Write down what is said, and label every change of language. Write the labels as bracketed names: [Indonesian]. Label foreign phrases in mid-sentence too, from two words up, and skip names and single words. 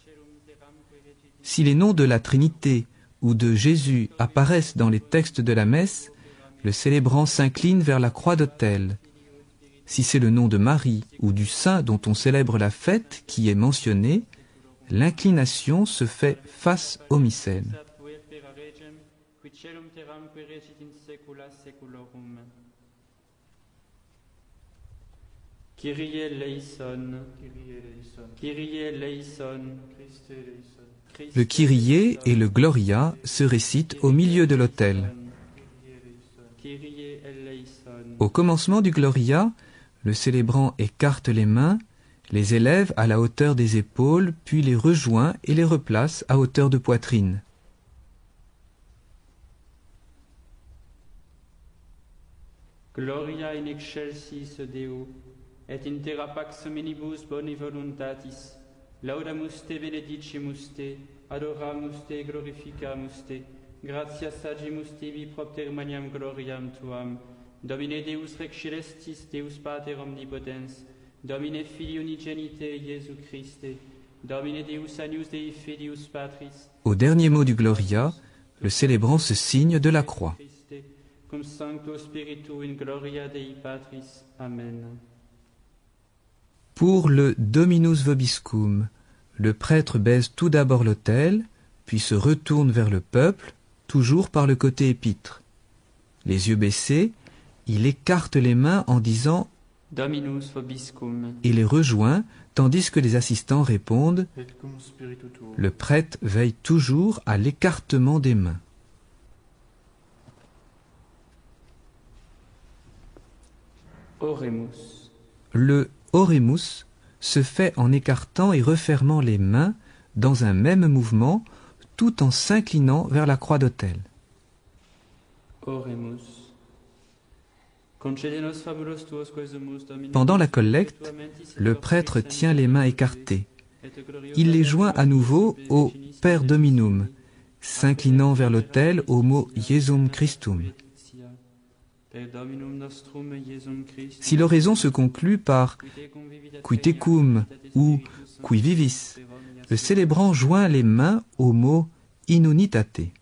[French] Si les noms de la Trinité ou de Jésus apparaissent dans les textes de la messe, le célébrant s'incline vers la croix d'autel. Si c'est le nom de Marie ou du saint dont on célèbre la fête qui est mentionné, l'inclination se fait face au missel. [Greek] Kyrie eleison, Kyrie eleison, [French] Le Kyrie et le Gloria se récitent au milieu de l'autel. Au commencement du Gloria, le célébrant écarte les mains, les élève à la hauteur des épaules, puis les rejoint et les replace à hauteur de poitrine. [Latin] Gloria in excelsis Deo, et in terra pax hominibus boni voluntatis, laudamus te benedicimus te, adoramus te, glorificamus te, gratias agimus tibi propter maniam gloriam tuam, Domine Deus Rex Celestis, Deus Pater Omnipotens, Domine Filii Unigenite, Iesu Christe, Domine Deus Agnus Dei Filius Patris. [French] Au dernier mot du Gloria, le célébrant se signe de la croix. [Latin] Cum Sancto Spiritu in gloria Dei Patris. Amen. [French] Pour le [Latin] Dominus Vobiscum, [French] le prêtre baise tout d'abord l'autel, puis se retourne vers le peuple, toujours par le côté épître. Les yeux baissés, il écarte les mains en disant « [Latin] Dominus Vobiscum » [French] et les rejoint, tandis que les assistants répondent « [Latin] Et cum spiritu tuo. » [French] Le prêtre veille toujours à l'écartement des mains. Oremus. Le Oremus se fait en écartant et refermant les mains dans un même mouvement, tout en s'inclinant vers la croix d'autel. [Latin] Oremus. Concede-nos fabulos tuos quesumus, Domine. [French] Pendant la collecte, le prêtre tient les mains écartées. Il les joint à nouveau au [Latin] Per Dominum, [French] s'inclinant vers l'autel au mot Iesum Christum. Si l'oraison se conclut par [Latin] Qui tecum [French] ou [Latin] Qui vivis, [French] le célébrant joint les mains au mot [Latin] In unitate.